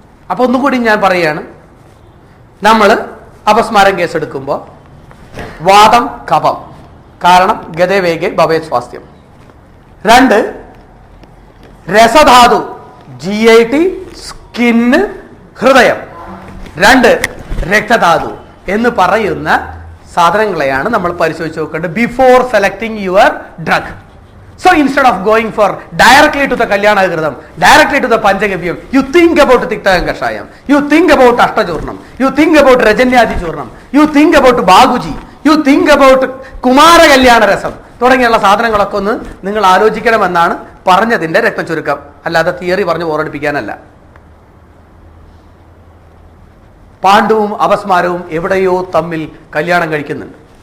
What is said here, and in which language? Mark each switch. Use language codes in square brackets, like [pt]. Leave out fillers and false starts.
[ml] അപ്പൊ ഒന്നുകൂടി ഞാൻ പറയുകയാണ്, നമ്മൾ അപസ്മാരം കേസെടുക്കുമ്പോൾ വാദം കഫം, കാരണം [sa] ഗതവേഗേ ഭവേത് സ്വാസ്ഥ്യം. [ml] രണ്ട് രസധാതു GIT സ്കിന്ന് ഹൃദയം. രണ്ട് രക്തധാതു എന്ന് പറയുന്ന സാധനങ്ങളെയാണ് നമ്മൾ പരിശോധിച്ച് നോക്കേണ്ടത് [en] Before selecting your drug. So instead of going for directly to the Kalyanagridam, directly to the Panchagavyam, you think about Tiktayam Kashayam, you think about Ashtajurnam, you think about Rajanyadi Churnam, you think about Baguji, you think about Kumara Kalyana Rasam. [ml] തുടങ്ങിയുള്ള സാധനങ്ങളൊക്കെ ഒന്ന് നിങ്ങൾ ആലോചിക്കണമെന്നാണ് പറഞ്ഞതിന്റെ രക്തചുരുക്കം. അല്ലാതെ theory പറഞ്ഞ് ഓർമ്മിപ്പിക്കാനല്ല. പാണ്ഡുവും അപസ്മാരവും എവിടെയോ തമ്മിൽ കല്യാണം കഴിക്കുന്നുണ്ട്.